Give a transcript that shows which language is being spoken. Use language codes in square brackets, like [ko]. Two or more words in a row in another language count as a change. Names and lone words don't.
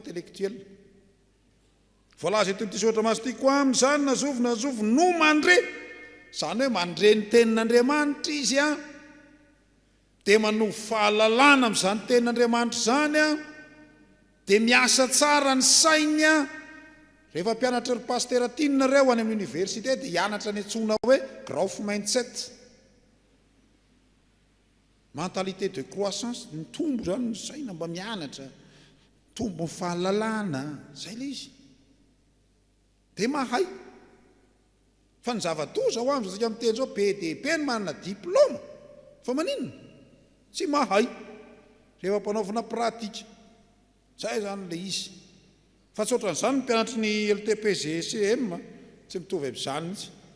[mg] intellectuel voalaza eto amin'ity soratra masina ity koa amin'izany nazovo no mandre zany hoe mandre ny tenin'Andriamanitra izy dia manovo fahalalana amin'izany tenin'Andriamanitra zany dia miasa tsara ny sainy rehefa mpianatra ry paster Tiana reo any amin'ny université dia hianatra ny antsona hoe [en] growth mindset [fr] mentalité de croissance [mg] ny tombo zany ny saina mba mianatra tombo ny fahalalana zay le izy dia mahay fa ny zava-doza ho aminy zasika miteny zao be dia be ny manana diplôma fa maninona tsy mahay rehefa mpanaovina pratika zay zany le izy fa tsy ohatran'izany ny mpianatry ny LTPGCM tsy mitovy amin'izany mihitsy